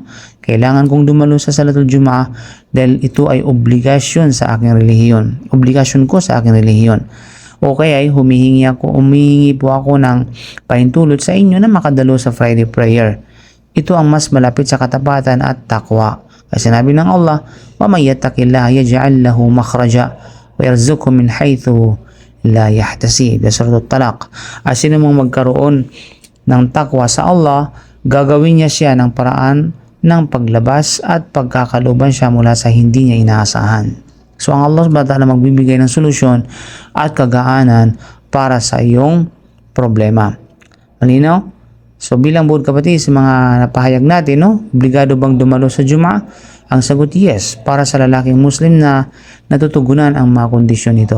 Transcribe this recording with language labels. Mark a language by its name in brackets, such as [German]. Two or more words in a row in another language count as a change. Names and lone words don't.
[Filipino] Kailangan kong dumalo sa salatul Jum'ah dahil ito ay obligasyon sa aking relihiyon. Obligasyon ko sa aking relihiyon. O kaya ay humihingi po ako ng pahintulot sa inyo na makadalo sa [English] Friday prayer. [Filipino] Ito ang mas malapit sa katapatan at takwa. Kasi sinabi ng Allah, [Arabic] ومن يتق الله يجعل له مخرجا ويرزقه من حيث لا يحتسب. [Filipino] Suratul Talaq. Sino mong magkaroon ng takwa sa Allah, gagawin niya ng paraan ng paglabas at pagkakaluban siya mula sa hindi niya inaasahan. So ang [Arabic] الله سبحانه وتعالى [Filipino] magbibigay ng solusyon at kagaanan para sa iyong problema. Malinaw? So bilang buod kapatid sa mga napahayag natin, no, obligado bang dumalo sa Juma? Ang sagot yes, para sa lalaking Muslim na natutugunan ang mga kondisyon nito.